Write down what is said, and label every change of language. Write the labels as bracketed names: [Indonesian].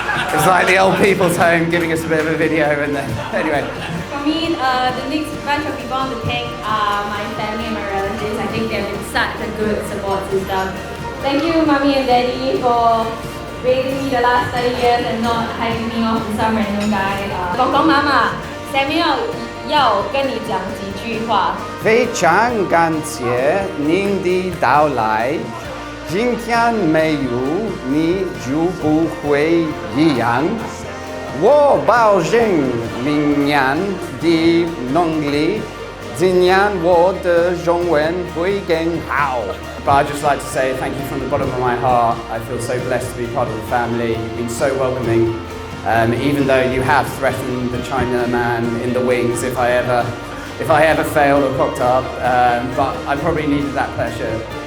[English] It's like the old people's home giving us a bit of a video, and then anyway. For me, the next bunch of people on the thank are my family and my relatives. I think they've been such a good support system. Thank you, Mommy and Daddy, for raising me the last 30 years and not hiding me off to some random guy. [Chinese] 公公妈妈 Samuel 要跟你讲几句话。非常感谢您的到来。今天没有你就不会一样。我保证明年的农历今年我的中文会更好。 [English] But I'd just like to say thank you from the bottom of my heart. I feel so blessed to be part of the family. You've been so welcoming. Even though you have threatened the Chinaman in the wings if I ever failed or cocked up, but I probably needed that pressure.